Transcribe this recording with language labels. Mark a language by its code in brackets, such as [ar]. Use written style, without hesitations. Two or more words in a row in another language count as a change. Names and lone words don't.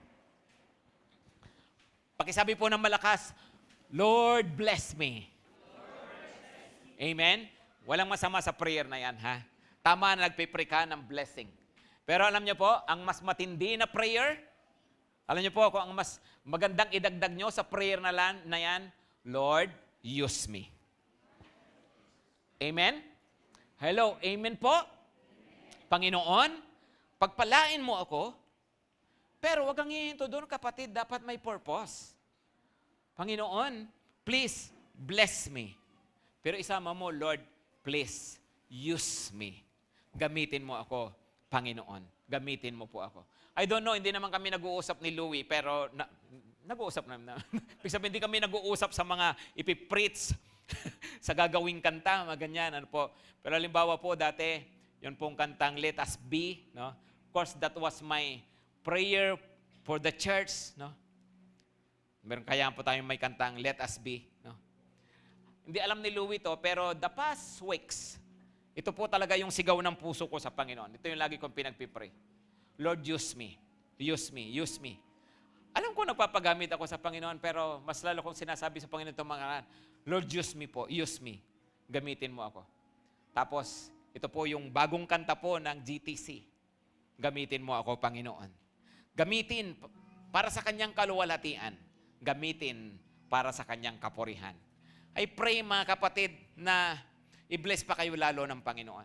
[tl] Pakisabi po ng malakas, [en] Lord, bless me. [tl] Amen. Walang masama sa prayer na yan, ha? Tama na nagpipray ka ng blessing. Pero alam niyo po, ang mas matindi na prayer, alam niyo po, kung ang mas magandang idagdag niyo sa prayer na yan, Lord, [en] use me. [tl] Amen? Hello, amen po? Panginoon, pagpalain mo ako, pero wag kang hihinto doon, kapatid, dapat may purpose. Panginoon, [en] please, bless me. [tl] Pero isama mo, Lord, [en] please, use me. [tl] Gamitin mo ako, Panginoon. Gamitin mo po ako. [en] I don't know, [tl] hindi naman kami nag-uusap ni Louie, pero nag-uusap naman. Ibig sabihin, hindi kami nag-uusap sa mga ipipreach, sa gagawing kanta, mga ganyan, ano po. Pero halimbawa po, dati, yun pong kantang Let Us Be, no? [en] Of course, that was my prayer for the church, no? [tl] Meron kaya po tayong may kantang Let Us Be, no? Hindi alam ni Louie to, pero [en] the past weeks, [tl] ito po talaga yung sigaw ng puso ko sa Panginoon. Ito yung lagi kong pinagpipray. [en] Lord, use me. Use me. Use me. Alam ko nagpapagamit ako sa Panginoon, pero mas lalo kong sinasabi sa Panginoon itong mga Lord, use me po. Use me. [tl] Gamitin mo ako. Tapos, ito po yung bagong kanta po ng GTC. Gamitin mo ako, Panginoon. Gamitin para sa kanyang kaluwalhatian. Gamitin para sa kanyang kapurihan. [en] I pray, [tl] mga kapatid, na i-bless pa kayo lalo ng Panginoon.